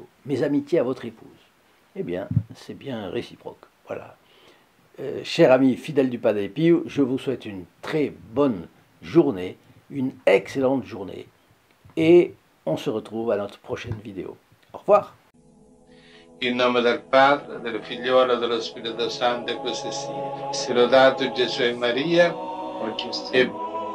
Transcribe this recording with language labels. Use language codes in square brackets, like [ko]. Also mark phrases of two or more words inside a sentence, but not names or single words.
[fr] Mes amitiés à votre épouse. Eh bien, c'est bien réciproque. Voilà. Chers amis fidèles du Padre Pio, je vous souhaite une très bonne journée, une excellente journée. Et on se retrouve à notre prochaine vidéo. Au revoir. [it] In nome del Padre, del Figliolo e dello Spirito Santo, e così sia. Sia lodato Gesù e Maria, e